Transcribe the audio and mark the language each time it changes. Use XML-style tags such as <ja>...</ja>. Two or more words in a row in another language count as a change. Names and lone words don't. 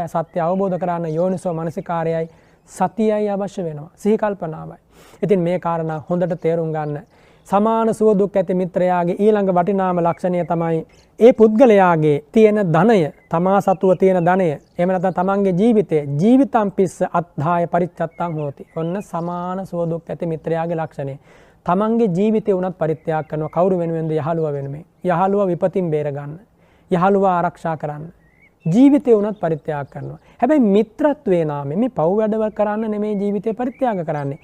<si>සත්‍ය අවබෝධ කරගන්න යෝනිසෝ මනසිකාරයයි සතියයි අවශ්‍ය වෙනවා. සිහි කල්පනාවයි. ඉතින් මේ කාරණා හොඳට තේරුම් ගන්න. සමාන සුව දුක් ඇති මිත්‍රයාගේ ඊළඟ වටිනාම ලක්ෂණය තමයි ඒ පුද්ගලයාගේ තියෙන ධනය, තමා සතුව තියෙන ධනය, එහෙම නැත්නම් තමන්ගේ ජීවිතය</si> <pi>ජීවිතම් පිස්ස අත්ධාය පරිච්ඡත්තං හෝති.</pi> <si>ඔන්න සමාන සුව දුක් ඇති මිත්‍රයාගේ ලක්ෂණය. තමන්ගේ ජීවිතය උනත් පරිත්‍යාග කරනවා. කවුරු වෙනුවෙන්ද? යහළුවා වෙනුවෙන්. යහළුවා විපතින් බේර ගන්න. යහළුවා ආරක්ෂා කරන්න. ජීවිතය උනත් පරිත්‍යාග කරනවා. හැබැයි මිත්‍රත්වයේ නාමයෙන් මේ පව් වැඩවල් කරන්න නෙමෙයි ජීවිතේ පරිත්‍යාග කරන්නේ.</si>